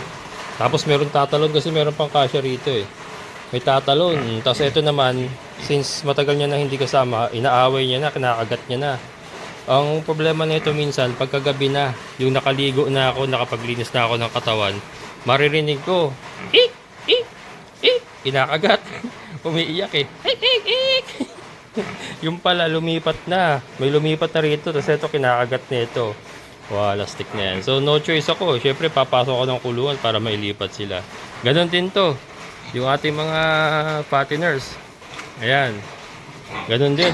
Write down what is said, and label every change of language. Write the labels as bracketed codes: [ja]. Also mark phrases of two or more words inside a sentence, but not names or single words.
[tl] Tapos meron tatalon kasi meron pang kasya rito, eh. May tatalon. Tapos ito naman, since matagal niya na hindi kasama, inaaway niya na, kinakagat niya na. Ang problema nito minsan, pagkagabi na, yung nakaligo na ako, nakapaglinis na ako ng katawan, maririnig ko, ik, ik, ik, kinakagat. Umiiyak, eh. Ik, ik, ik. Yung pala, lumipat na. May lumipat na rito, tapos ito, kinakagat na ito. Wala, stick na yan. So, [en] no choice [tl] ako. Siyempre, papasok ako ng kulungan para mailipat sila. Ganon din to. Yung ating mga patiners. Ayan. Ganon din.